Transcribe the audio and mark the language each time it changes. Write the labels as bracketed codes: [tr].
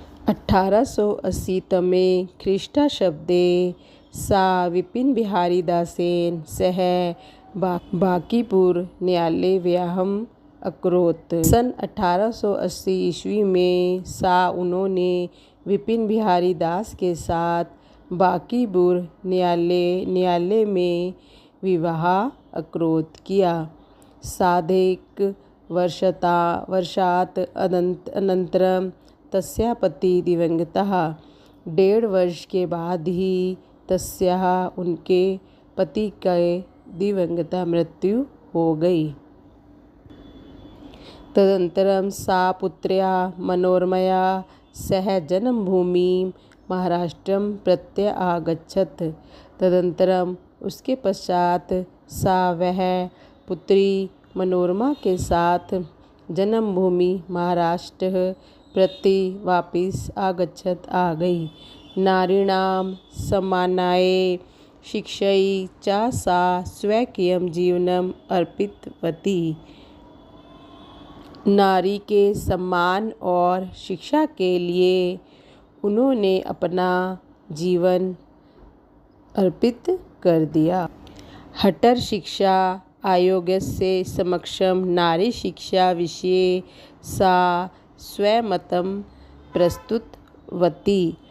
[sa] 1880 तमे ख्रीष्टाब्दे सा विपिन बिहारी दासेन सह बांकीपुर न्यायालय व्याहम अकरोत। [hi] सन 1880 ईस्वी में उन्होंने विपिन बिहारी दास के साथ बांकीपुर न्यायालय में विवाह अकरोत किया। [sa] साधैक वर्षात् अनन्तरं तस्याः पति दिवंगतः। [hi] 1.5 वर्ष के बाद ही तस्याः उनके पति के दिवंगता मृत्यु हो गई। [sa] तदनन्तरं सा पुत्र्या मनोरमया सह जन्मभूमिं महाराष्ट्रं प्रत्यागच्छत्। [hi] तदनन्तरम उसके पश्चात वह पुत्री मनोरमा के साथ जन्मभूमि महाराष्ट्र प्रति वापस आ गई। [sa] नारीणां सम्मानाय शिक्षायै च सा स्वकीयं जीवनम् अर्पितवती। [hi] नारी के सम्मान और शिक्षा के लिए उन्होंने अपना जीवन अर्पित कर दिया। [sa] हटर शिक्षा आयोगस्य समक्षं नारी शिक्षा विषये सा स्वमतं प्रस्तुतवती।